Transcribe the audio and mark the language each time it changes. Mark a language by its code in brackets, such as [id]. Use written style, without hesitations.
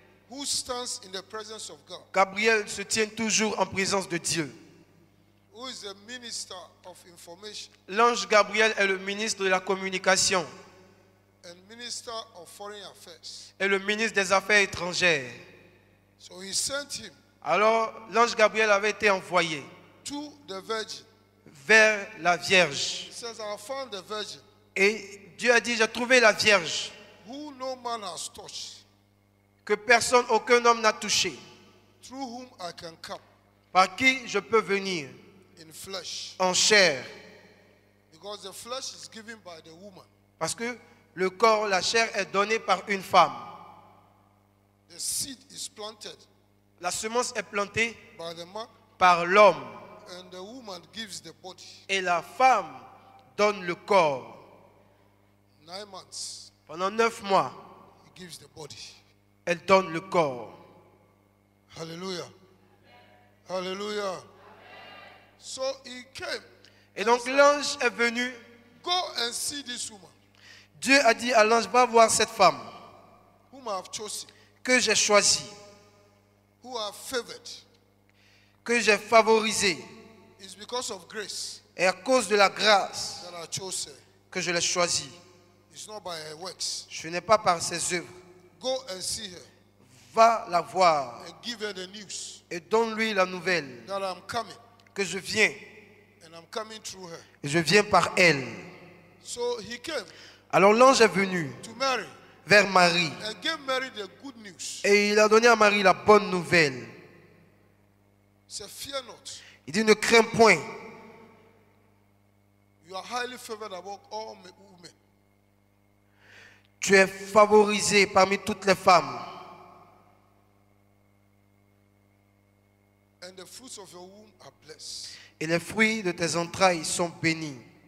[en] who stands in the presence of God, [fr] Gabriel se tient toujours en présence de Dieu. [en] who is a minister of information [fr] L'ange Gabriel est le ministre de la communication [en] and minister of foreign affairs. [fr] et le ministre des Affaires étrangères. [en] So he sent him [fr] Alors l'ange Gabriel avait été envoyé [en] to the virgin. [fr] vers la Vierge. [en] He says, I found the virgin [fr] Et Dieu a dit, j'ai trouvé la Vierge [en] who no man has touched, [fr] que personne, aucun homme n'a touchée, [en] through whom I can come [fr] par qui je peux venir [en] in flesh. [fr] en chair. [en] Because the flesh is given by the woman. [fr] Parce que le corps, la chair est donnée par une femme. [en] The seed is planted [fr] La semence est plantée [en] by the man, [fr] par l'homme [en] and the woman gives the body. [fr] et la femme donne le corps. [en] 9 months, [fr] Pendant 9 mois, [en] he gives the body. [fr] elle donne le corps. [en] Hallelujah. Hallelujah. So he came. [fr] Et donc l'ange est venu. [en] Go and see this woman [fr] Dieu a dit à l'ange, va voir cette femme [en] whom I have chosen, [fr] que j'ai choisie, [en] who I have favored. [fr] que j'ai favorisée. [en] It's because of grace [fr] Et à cause de la grâce [en] that I chose her. [fr] que je l'ai choisie. [en] It's not by her works. [fr] Ce n'est pas par ses œuvres. [en] Go and see her [fr] Va la voir [en] and give her the news [fr] et donne-lui la nouvelle [en] that I'm coming, [fr] que je viens. [en] and I'm coming through her. [fr] Et je viens par elle. [en] So he came [fr] Alors l'ange est venu [en] to Mary [fr] vers Marie [en] and gave Mary the good news, [fr] et il a donné à Marie la bonne nouvelle, [en] Say, fear not. [fr] Il dit, ne crains point. [en] You are highly favored above all women. [fr] Tu es favorisé parmi toutes les femmes. [en] And the fruits of your womb are blessed. [fr] Et les fruits de tes entrailles sont bénis.